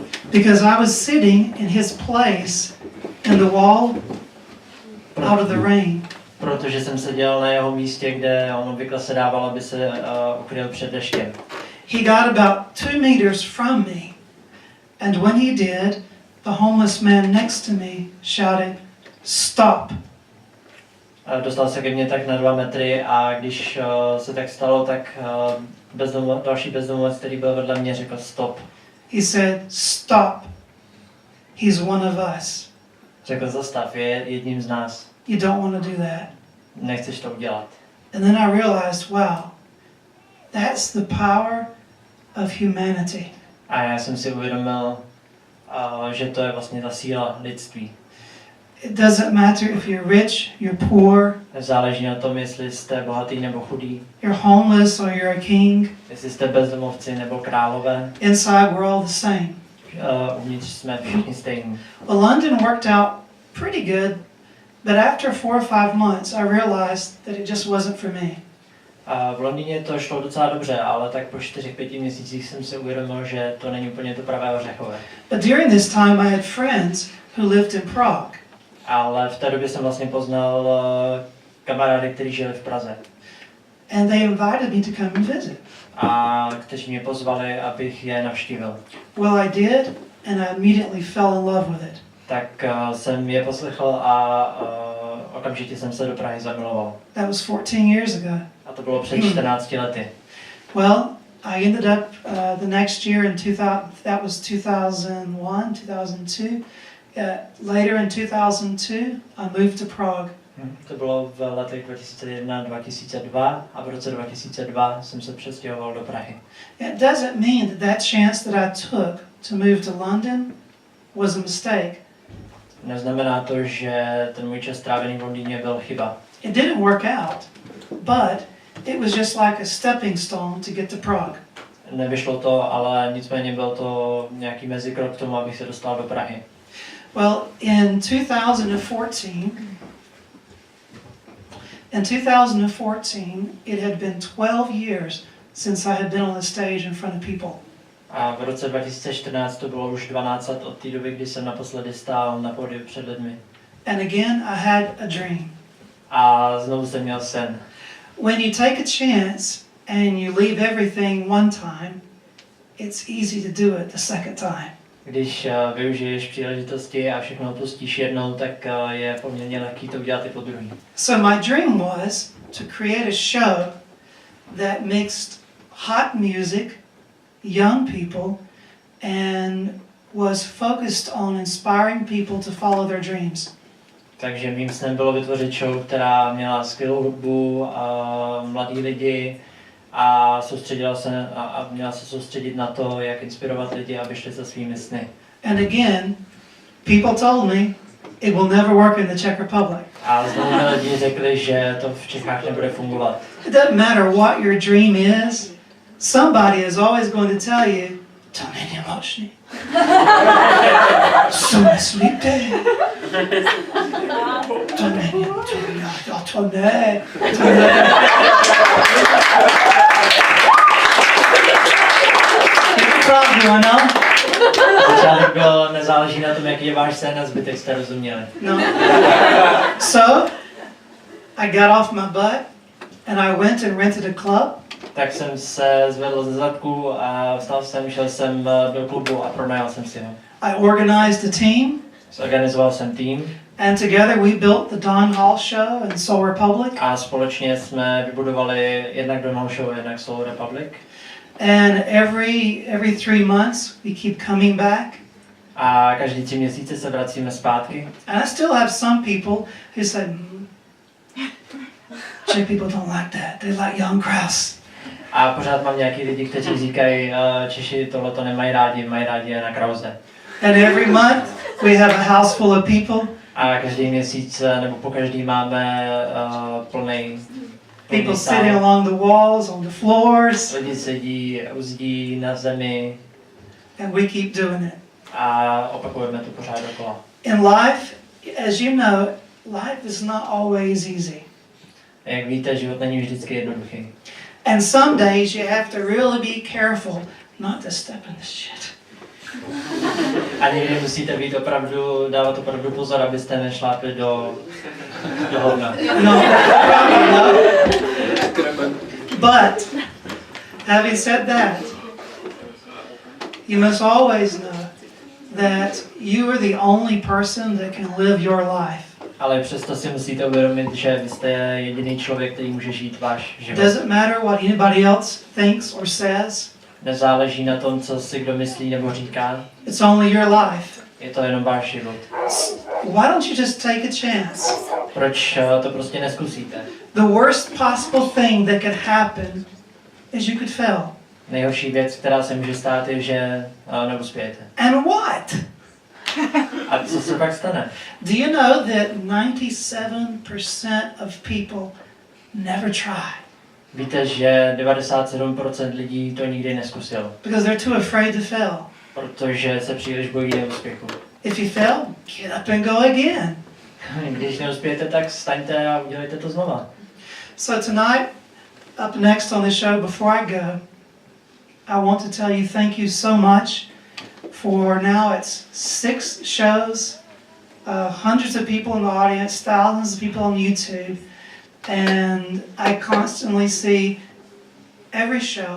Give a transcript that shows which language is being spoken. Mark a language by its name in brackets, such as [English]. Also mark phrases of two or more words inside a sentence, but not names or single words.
[English] Because I was sitting in his place in the wall out of the rain. [Czech] Protože jsem seděl na jeho místě, kde on obvykle se dával, aby se ukryl před deštěm. [English] He got about 2 meters from me. And when he did, the homeless man next to me shouted, "Stop." [Czech] Dostal se ke mně tak na 2 metry a když se tak stalo, tak další bezdomovec, který byl vedle mě, řekl stop. [English] He said, "Stop. He's one of us. [Czech] Řekl zastav, je jedním z nás. [English] You don't want to do that." [Czech] Nechceš to udělat. [English] And then I realized, wow, that's the power of humanity. [Czech] A já jsem si uvědomil, že to je vlastně ta síla lidství. [English] It doesn't matter if you're rich, you're poor, [Czech] Záleží na tom, jestli jste bohatý nebo chudý, [English] you're homeless or you're a king. [Czech] jestli jste bezdomovci nebo králové. [English] Inside, we're all the same. [Czech] Uvnitř jsme všichni stejní. [English] Well, London worked out pretty good, but after 4 or 5 months, I realized that it just wasn't for me. [Czech] V Londýně to šlo docela dobře, ale tak po 4-5 měsících jsem si uvědomil, že to není úplně to pravé ořechové. [English] But during this time, I had friends who lived in Prague. [Czech] Ale v té době jsem vlastně poznal kamarády, kteří žili v Praze. [English] And they invited me to come and visit. [Czech] A kteří mě pozvali, abych je navštívil. [English] Well, I did, and I immediately fell in love with it. [Czech] Tak jsem je poslechl a okamžitě jsem se do Prahy zamiloval. [English] That was 14 years ago. [Czech] A to bylo před 14 lety. [English] Well, I ended up the next year in 2000, that was 2001, 2002. Later in 2002, I moved to Prague. [Czech] To bylo v letech 2001-2002 a v roce 2002 jsem se přestěhoval do Prahy. [English] It doesn't mean that that chance that I took to move to London was a mistake. [Czech] Neznamená to, že ten můj čas strávený v Londýně byl chyba. [English] It didn't work out, but it was just like a stepping stone to get to Prague. [Czech] Nevyšlo to, ale nicméně byl to nějaký mezikrok k tomu, abych se dostal do Prahy. [English] Well, in 2014, it had been 12 years since I had been on the stage in front of people. [Czech] A v roce 2014 to bylo už 12 let od té doby, kdy jsem naposledy stál na pódiu před lidmi. [English] And again, I had a dream. [Czech] A znovu jsem měl sen. [English] When you take a chance and you leave everything one time, it's easy to do it the second time. [Czech] Když využiješ příležitosti a všechno opustíš jednou, tak je poměrně lehký to udělat i po druhý. [English] So my dream was to create a show that mixed hot music, young people, and was focused on inspiring people to follow their dreams. [Czech] Takže mým snem bylo vytvořit show, která měla skvělou hudbu, mladí lidi a měla se soustředit na to, jak inspirovat lidi, aby šli za svými sny. [English] And again, people told me it will never work in the Czech Republic. [Czech] A znovu mi lidi řekli, že to v Čechách nebude fungovat. [English] It doesn't matter what your dream is, somebody is always going to tell you, [Czech] to není možný. Jsou myslíte? To není, to ne. Pravdu, ano? Začátek byl, nezáleží na tom, jaký je váš sen, a zbytek jste rozuměli. No. [English] So, I got off my butt and I went and rented a club. [Czech] Tak jsem se zvedl ze zadku a vstal jsem, šel jsem do klubu a pronajal jsem si ho. [English] I organized a team. [Czech] Zorganizoval jsem tým [English] And together we built the Don Hall Show and Soul Republic. [Czech] a společně jsme vybudovali jednak Don Hall Show, jednak Soul Republic. [English] And every 3 months we keep coming back. [Czech] A každý 3 měsíce se vracíme zpátky. [English] And I still have some people who say, Czech people don't like that. They like Jan Kraus. [Czech] A pořád mám nějaký lidi, kteří říkají, Češi tohleto nemají rádi, mají rádi Jana Krause. [English] And every month we have a house full of people. [Czech] A každý měsíc, nebo po každý máme plný [English] People sitting along the walls, on the floors. [Czech] Lidi sedí u zdí, na zemi [English] And we keep doing it. [Czech] a opakujeme to pořád dokola. [English] In life, as you know, life is not always easy. [Czech] Jak víte, život není vždycky jednoduchý. [English] And some days you have to really be careful not to step in this shit. [Czech] A někdy musíte být dávat opravdu pozor, abyste nešlápli do hovna. [English] No, probably not. But, having said that, you must always know that you are the only person that can live your life. [Czech] Ale přesto si musíte uvědomit, že vy jste jediný člověk, který může žít váš [English] It [Czech] život. [English] doesn't matter what anybody else thinks or says. [Czech] Nezáleží na tom, co si kdo myslí nebo říká. [English] It's only your life. [Czech] Je to jenom váš život. [English] Why don't you just take a chance? [Czech] Proč to prostě neskusíte? [English] The worst possible thing that could happen is you could fail. [Czech] Nejhorší věc, která se může stát, je, že neuspějete. [English] And what? [Czech] A co se pak stane? [English] Do you know that 97% of people never try? [Czech] Víte, že 97% lidí to nikdy neskusilo, [English] Because they're too afraid to fail. [Czech] protože se příliš bojí neúspěchu. [English] If you fail, get up and go again. [Czech] Když neuspějete, tak staňte a udělejte to znova. [English] So tonight, up next on the show, before I go, I want to tell you thank you so much for now it's 6 shows, hundreds of people in the audience, thousands of people on YouTube, and I constantly see every show.